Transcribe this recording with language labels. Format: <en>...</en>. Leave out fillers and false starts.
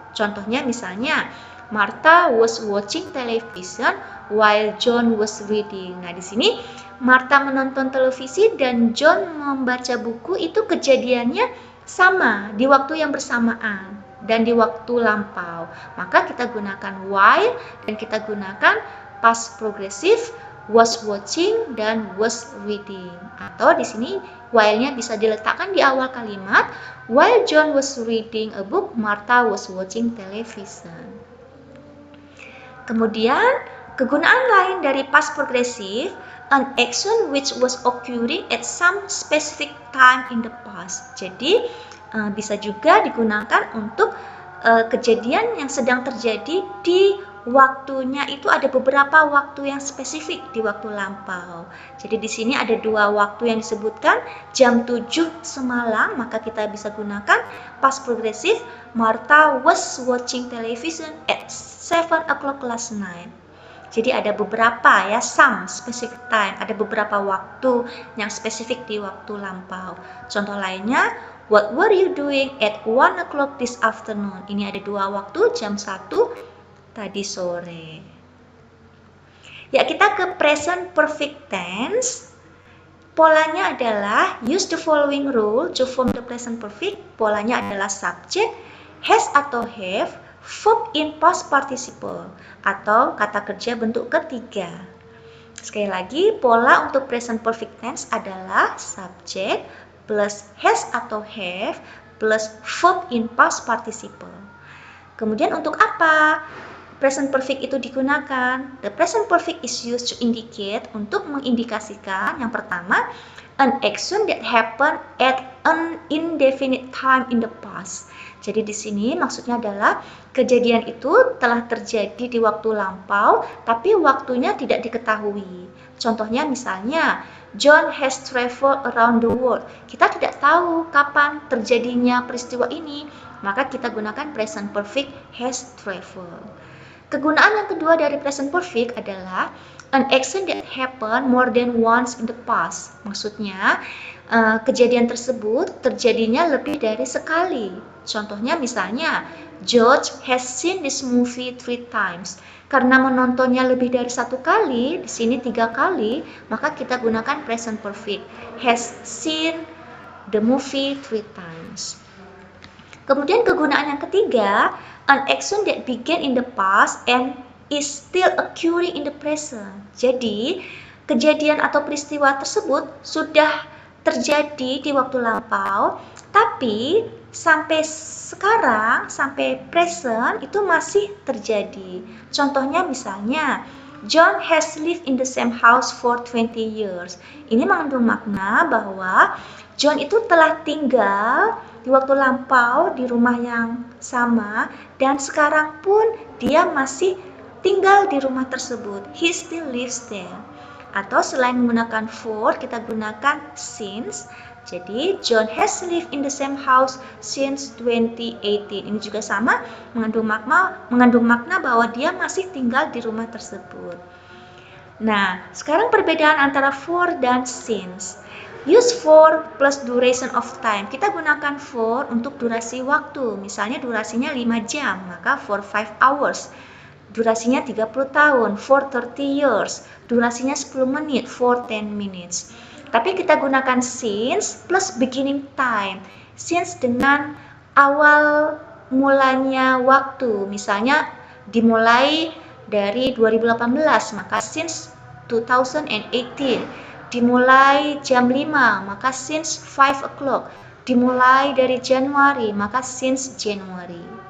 <id>Contohnya misalnya,</id> <en>Martha was watching television while John was reading.</en> <id>Nah, di sini Martha menonton televisi dan John membaca buku, itu kejadiannya sama di waktu yang bersamaan dan di waktu lampau. Maka kita gunakan while dan kita gunakan past progressive, was watching dan was reading. Atau di sini while-nya bisa diletakkan di awal kalimat,</id> <en>while John was reading a book, Martha was watching television.</en> <id>Kemudian kegunaan lain dari past progressive,</id> <en>an action which was occurring at some specific time in the past.</en> <id>Jadi bisa juga digunakan untuk kejadian yang sedang terjadi di waktunya, itu ada beberapa waktu yang spesifik di waktu lampau. Jadi di sini ada dua waktu yang disebutkan, jam 7 semalam, maka kita bisa gunakan past progressive,</id> <en>Martha was watching television at 7 o'clock last night.</en> <id>Jadi ada beberapa ya,</id> <en>some specific time,</en> <id>ada beberapa waktu yang spesifik di waktu lampau. Contoh lainnya,</id> <en>what were you doing at 1 o'clock this afternoon?</en> <id>Ini ada dua waktu, jam 1 tadi sore. Ya, kita ke</id> <en>present perfect tense.</en> <id>Polanya adalah</id> <en>use the following rule to form the present perfect.</en> <id>Polanya adalah subject, has atau have, verb in past participle atau kata kerja bentuk ketiga. Sekali lagi, pola untuk present perfect tense adalah subject plus has atau have plus verb in past participle. Kemudian untuk apa present perfect itu digunakan?</id> <en>The present perfect is used to indicate,</en> <id>untuk mengindikasikan yang pertama,</id> <en>an action that happened at an indefinite time in the past.</en> <id>Jadi di sini maksudnya adalah kejadian itu telah terjadi di waktu lampau, tapi waktunya tidak diketahui. Contohnya misalnya,</id> <en>John has traveled around the world.</en> <id>Kita tidak tahu kapan terjadinya peristiwa ini, maka kita gunakan present perfect has traveled. Kegunaan yang kedua dari present perfect adalah</id> <en>an action that happened more than once in the past.</en> <id>Maksudnya, kejadian tersebut terjadinya lebih dari sekali. Contohnya misalnya,</id> <en>George has seen this movie 3 times.</en> <id>Karena menontonnya lebih dari 1 kali, di sini 3 kali, maka kita gunakan present perfect.</id> <en>Has seen the movie 3 times.</en> <id>Kemudian kegunaan yang ketiga,</id> <en>an action that began in the past and is still occurring in the present.</en> <id>Jadi, kejadian atau peristiwa tersebut sudah terjadi di waktu lampau, tapi sampai sekarang, sampai present itu masih terjadi. Contohnya misalnya,</id> <en>John has lived in the same house for 20 years.</en> <id>Ini mengandung makna bahwa John itu telah tinggal di waktu lampau di rumah yang sama dan sekarang pun dia masih tinggal di rumah tersebut.</id> <en>He still lives there.</en> <id>Atau selain menggunakan for, kita gunakan since.</id> <en>Jadi John has lived in the same house since 2018.</en> <id>Ini juga sama mengandung makna bahwa dia masih tinggal di rumah tersebut. Nah, sekarang perbedaan antara for dan since.</id> <en>Use for plus duration of time.</en> <id>Kita gunakan for untuk durasi waktu. Misalnya durasinya 5 jam, maka</id> <en>for 5 hours.</en> <id>Durasinya 30 tahun,</id> <en>for 30 years.</en> <id>Durasinya 10 menit,</id> <en>for 10 minutes.</en> <id>Tapi kita gunakan since plus beginning time. Since dengan awal mulanya waktu. Misalnya dimulai dari 2018, maka since 2018. Dimulai jam 5, maka</id> <en>since 5 o'clock.</en> <id>Dimulai dari Januari, maka</id> <en>since January.</en>